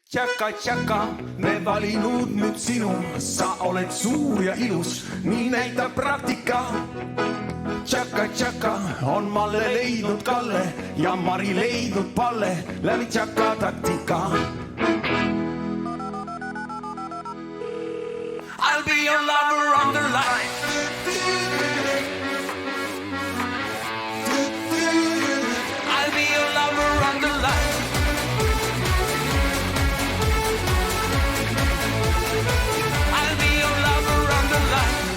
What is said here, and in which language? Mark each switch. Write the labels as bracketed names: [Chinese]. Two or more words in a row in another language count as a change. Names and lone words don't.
[Estonian] Tšaka, tšaka, me valinud nüüd sinu, sa oled suur ja ilus, nii näitab praktika. Tšaka, tšaka on Malle leidnud Kalle ja Mari leidnud Palle läbi tšaka taktika. [English] I'll be your lover on the line. I'll be your lover on the line. I'll be your lover on the line.